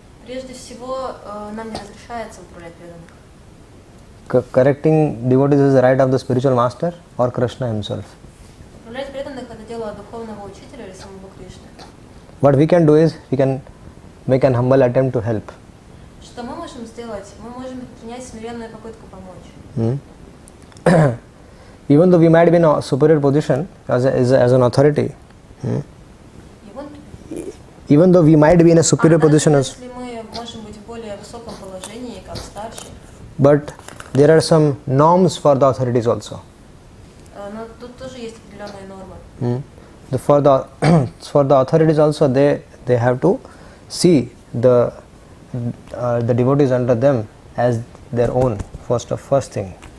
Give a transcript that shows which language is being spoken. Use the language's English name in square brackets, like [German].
[Russian] Прежде всего, нам не разрешается управлять преданных. [English] Correcting devotees is the right of the spiritual master or Krishna himself. [Russian] Управлять преданных — это дело духовного учителя или самого Кришны. [English] What we can do is, we can make an humble attempt to help. [Russian] Что мы можем сделать? Мы можем принять смиренную попытку помочь. [English] Even though we might be in a superior position as an authority, even though we might be in a superior position as, [Russian] если мы можем быть в более высоком положении, как старший, [English] but there are some norms for the authorities also. [Russian] но тут тоже есть определенные нормы. [English] For the authorities also, they have to see the devotees under them as their own, first thing.